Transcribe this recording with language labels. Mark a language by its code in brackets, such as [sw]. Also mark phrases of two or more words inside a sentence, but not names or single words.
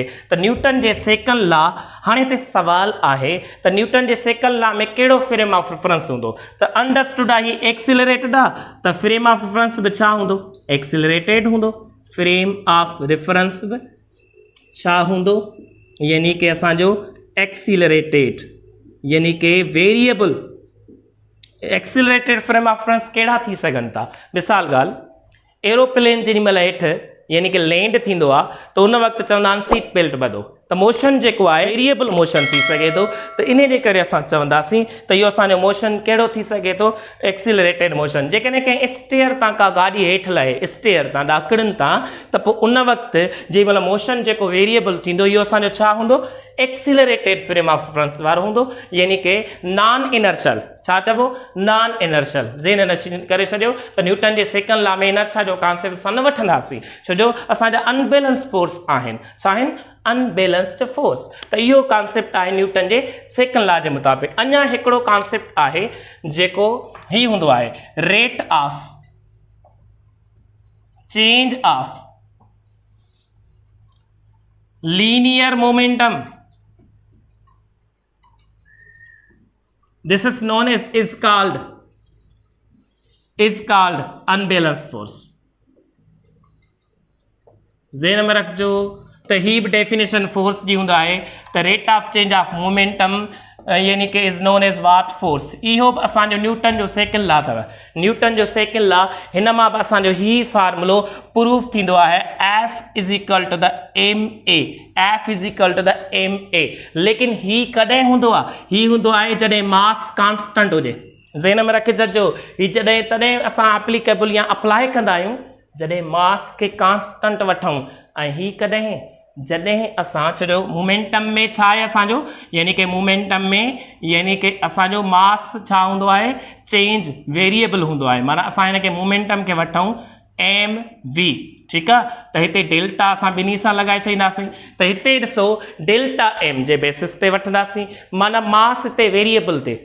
[sd] त न्यूटन जे [en] second law, [sd] हाणे हिते सवाल आहे त न्यूटन जे [en] second law [sd] में कहिड़ो [en] frame of reference [sd] हूंदो? त अंडरस्टूड आहे ही एक्सीलरेटेड आहे, त [en] frame of reference [sd] बि छा हूंदो? एक्सीलरेटेड हूंदो। [en] frame of reference [sd] बि छा हूंदो? यानी कि असांजो एक्सीलरेटेड, यानी कि वेरिएबल। [en] accelerated frame of reference [sd] कहिड़ा थी सघनि था? मिसाल ॻाल्हि, एरोप्लेन जेॾी महिल हेठि यानी कि लैंड थींदो आहे त उन वक़्तु चवंदा आहिनि [en] seat belt [sd] ॿधो, त मोशन जेको आहे [en] variable motion [sd] थी सघे थो। त इन जे करे असां चवंदासीं त इहो असांजो मोशन कहिड़ो थी सघे थो? [en] accelerated motion. [sd] जेकॾहिं कंहिं स्टेयर तां का गाॾी हेठि लहे, स्टेयर तां ॾाकड़नि तां, त पोइ उन वक़्तु जेॾी महिल मोशन जेको वेरिएबल थींदो इहो असांजो छा हूंदो? [en] accelerated frame of reference [sd] वारो हूंदो, यानी कि [en] non inertial. [sd] छा चइबो? [en] non inertial. [sd] ज़हन करे छॾियो त न्यूटन जे [en] second law [sd] में इनर्शिया जो कॉन्सेप्ट असां न वठंदासीं, छो जो असांजा [en] unbalance force [sd] आहिनि। छा आहिनि? [en] unbalanced force. [sd] त इहो कॉन्सेप्ट आहे न्यूटन जे [en] second law [sd] जे मुताबिक़। अञा हिकिड़ो कॉन्सेप्ट आहे जेको ही हूंदो आहे, [en] rate of change of linear momentum. This is known as is called unbalanced force। [sd] ज़हन में रखिजो त ही बि डेफिनेशन फोर्स जी हूंदा आहे त [en] rate of change of momentum [sd] यानी कि [en] is known as what force. [sd] इहो बि असांजो न्यूटन जो [en] second law [sd] अथव। न्यूटन जो [en] second law, [sd] हिन मां बि असांजो ही फार्मूलो प्रूफ थींदो आहे, [en] F is equal to the ma. F is equal to the ma. [sd] लेकिन ही कॾहिं हूंदो आहे? ही हूंदो आहे जॾहिं [en] mass constant [sd] हुजे। ज़हन में रखे छॾिजो, ही जॾहिं तॾहिं असां एप्लीकेबल या अप्लाई कंदा आहियूं जॾहिं मास खे कांस्टेंट वठूं। ऐं ही कॾहिं? जॾहिं असां छो मोमेंटम में छा आहे असांजो, यानी कि मोमेंटम में यानी कि असांजो मास छा हूंदो आहे? [en] change variable [sd] हूंदो आहे। माना असां हिन खे मोमेंटम खे वठूं mv, ठीकु आहे। त हिते डेल्टा असां ॿिन्ही सां लॻाए छॾींदासीं। त हिते ॾिसो डेल्टा m जे बेसिस ते वठंदासीं, माना मास हिते वेरिएबल ते।